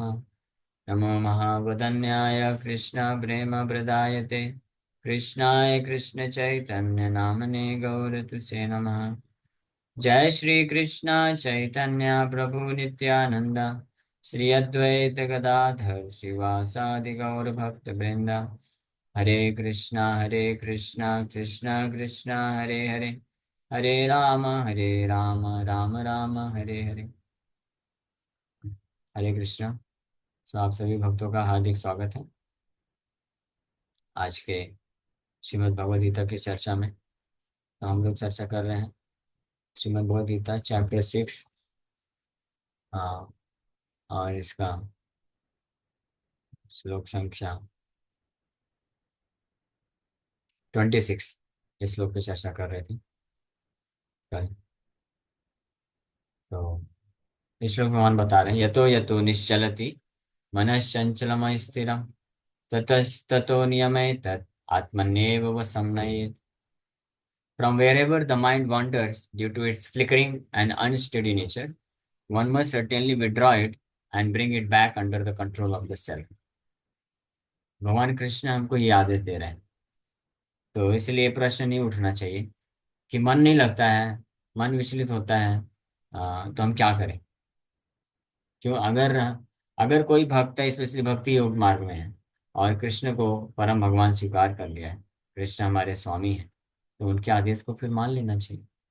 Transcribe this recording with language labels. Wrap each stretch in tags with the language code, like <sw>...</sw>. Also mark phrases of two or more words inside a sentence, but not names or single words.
<sa>नमो महावदन्याय कृष्ण प्रेम प्रदायते कृष्णाय कृष्ण चैतन्य नामने गौरतुसे नमः। जय श्री कृष्ण चैतन्य प्रभु नित्यानंद श्री अद्वैत गदाधर शिवासादि गौर भक्त वृंदा। हरे कृष्णा कृष्णा कृष्णा हरे हरे हरे राम राम राम हरे हरे। हरे कृष्णा।</sa> <hi>सो आप सभी भक्तों का हार्दिक स्वागत है आज के श्रीमद् भगवद गीता की चर्चा में। तो हम लोग चर्चा कर रहे हैं श्रीमद् भगवद गीता चैप्टर 6। हाँ, और इसका श्लोक संख्या 26 इस श्लोक की चर्चा कर रहे थे कल। तो इस श्लोक में भगवान बता रहे हैं</hi> <sa>यतो यतो निश्चलति मनश्चंचलम स्थिरम ततस्ततो नियमेतत् आत्मन्येव वसम्नयेत्।</sa> <en>From wherever the mind wanders due to its flickering and unsteady nature, one must certainly withdraw it and bring it back under the control of the self।</en> <hi>भगवान कृष्ण हमको ये आदेश दे रहे हैं। तो इसलिए प्रश्न नहीं उठना चाहिए कि मन नहीं लगता है, मन विचलित होता है, तो हम क्या करें। क्यों, अगर अगर कोई भक्त है, स्पेशली भक्ति योग मार्ग में है और कृष्ण को परम भगवान स्वीकार कर लिया है, कृष्ण हमारे स्वामी हैं, तो उनके आदेश को फिर मान लेना चाहिए।</hi>